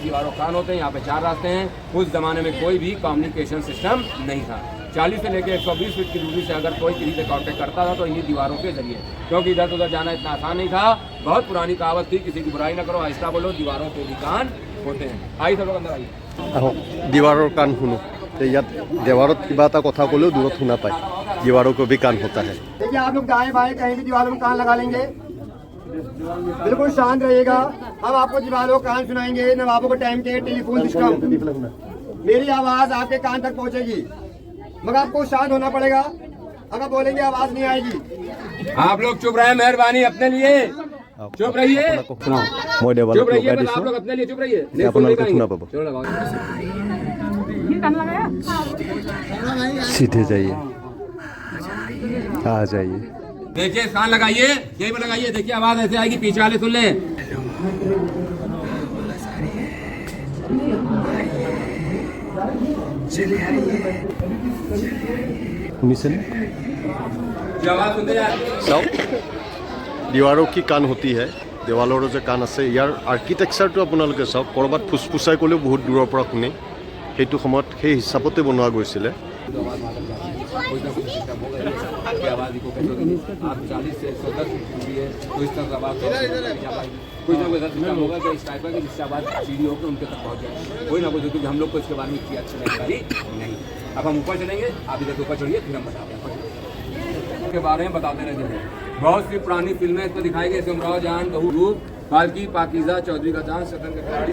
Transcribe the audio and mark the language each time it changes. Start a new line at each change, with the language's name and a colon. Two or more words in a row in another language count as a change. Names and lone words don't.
Hindi: दीवारों कान होते हैं, यहाँ पे 4 रास्ते हैं। उस जमाने में कोई भी
English: communication system
Hindi: नहीं था। 40 से लेकर 120 फीट की दूरी से अगर कोई किसी से कांटेक्ट करता था तो इन्हीं दीवारों के जरिए, क्योंकि इधर उधर जाना इतना आसान नहीं था। बहुत पुरानी कहावत थी, किसी की बुराई न करो, आहिस्ता बोलो, दीवारों के भी कान होते हैं। आइए सब लोग अंदर आइए।
Assamese: আহক দীৱাৰৰ কাণ শুনো। ইয়াত দেৱাৰত কিবা এটা কথা ক'লেও দূৰত শুনা পায়।
Hindi: दीवारों को भी कान होता है। देखिए आप लोग दाएं बाएं कहीं भी दीवारों में कान लगा लेंगे, बिल्कुल शांत रहिएगा। हम आपको दीवारों कान सुनाएंगे, नवाबों के टाइम के
English: telephone system.
Hindi: मेरी आवाज आपके कान तक पहुंचेगी, मगर आपको शांत होना पड़ेगा। अगर बोलेंगे आवाज नहीं आएगी। आप लोग चुप रहे, मेहरबानी अपने लिए चुप रहिए। मैं देवालक चुप रहिए, लगा बस आप लोग दिसो। अपने लिए चुप रहिए।
Assamese: আপোনালোকে শুনা পাব।
Hindi: चलो लगाओ। सीधे जाइए, आ जाइए। देखिए कान लगाइए, यही पे लगाइए। देखिए आवाज ऐसे आएगी, पीछे वाले सुन लें।
Assamese: শুনিছেনে?
Hindi: जो आवाज सुनते जाए।
Assamese: চাওক
Hindi: दीवारों की कान होती है,
Assamese: देवालৰো যে কাণ আছে। ইয়াৰ আৰ্কিটেকচাৰটো আপোনালোকে চাওক, ক'ৰবাত ফুচফুচাই ক'লেও বহুত দূৰৰ পৰা শুনে। সেইটো সময়ত সেই হিচাপতে বনোৱা গৈছিলে।
Hindi: कोई ना कोई सिस्टम होगा कि आवाज को कैसे होगी। आप 40 से 110 दूरी है तो इस तरह से आवाज कोई ना कोई सिस्टम होगा कि इस टाइप का कि जिससे आवाज सीधी होकर उनके तक पहुंच जाए। कोई ना कोई, क्योंकि हम लोग को इसके बारे में इतनी अच्छी जानकारी नहीं। अब हम ऊपर चलेंगे, आप इधर ऊपर चढ़िए, फिर हम बताते हैं के बारे में बताते रहते हैं। बहुत सी पुरानी फिल्में इसको दिखाई गई, उमराव जान, गहू रूप, बाल्की, पाकीज़ा, चौधरी का चांद, शतरंज के खिलाड़ी।